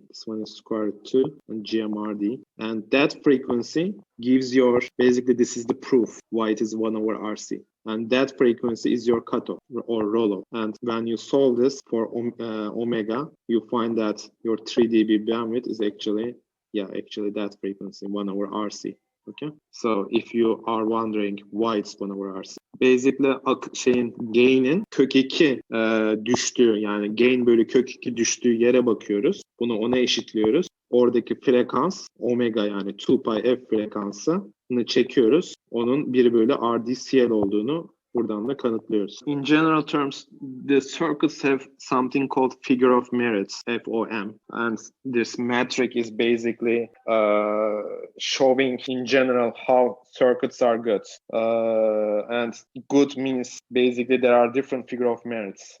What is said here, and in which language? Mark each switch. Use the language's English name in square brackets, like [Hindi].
[English] This one is square root 2 and GMRD. And that frequency gives basically this is the proof why it is 1 over RC. And that frequency is your cutoff or rolloff. And when you solve this for omega, you find that your 3 dB bandwidth is actually that frequency, 1 over RC. Okay, so if you are wondering why it's 1 over RC. [Turkish] Basically gain'in kök 2 düştüğü, yani gain bölü kök 2 düştüğü yere bakıyoruz. Bunu ona eşitliyoruz. Oradaki frekans omega, yani 2 pi f frekansını çekiyoruz. Onun 1 bölü RDCL olduğunu buradan da kanıtlıyoruz. [English] In general terms, the circuits have something called figure of merits, FOM. And this metric is basically showing in general how circuits are good. And good means basically there are different figure of merits.